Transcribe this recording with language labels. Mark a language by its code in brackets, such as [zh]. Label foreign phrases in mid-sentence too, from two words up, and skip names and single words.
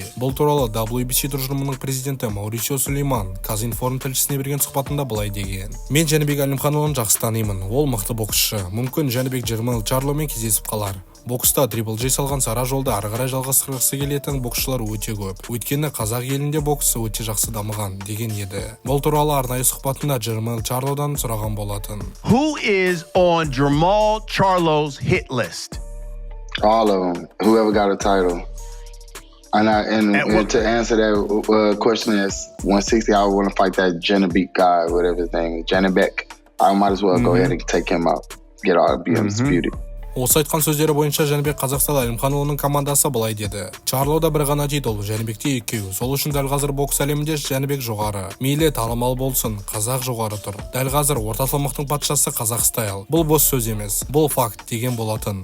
[kk] Бұл туралы WBC тұжырымының президенті Маурисио Сулейман Казинформ тілшісіне берген сұхбатында былай деген: Мен Жәнібек Әлімханұлын жақсы танимын. Ол мықты боксшы. Мүмкін Жәнібек Джермел Чарломен кездесіп қалар. Бокста Triple J салған сара жолды ары қарай жалғастырғысы келетін боксшылар өте көп. Өйткені қазақ елінде боксы өте жақсы дамыған деген еді. Бұл туралы арнайы сұхбатында Джермел Чарлодан сұраған болатын. [en] Who is on Jermall Charlo's hit list? All of them. Whoever got a title. And to answer that question is 160. I would want to fight that Janibek guy, whatever his name is, Janibek. I might as well go ahead and take him out. Be undisputed. [kk] Осы айтқан сөздері бойынша Жәнібек Қазақстан Әлімханұлының командасы былай деді: Чарлода бір ғана титул, Жәнібекте екеу. Сол үшін дәл қазір бокс әлемінде Жәнібек жоғары. Мейлі танымал болсын, қазақ жоғары тұр. Дәл қазір орта салмақтың патшасы қазақ стайл. Бұл бос сөз емес, бұл факт деген болатын.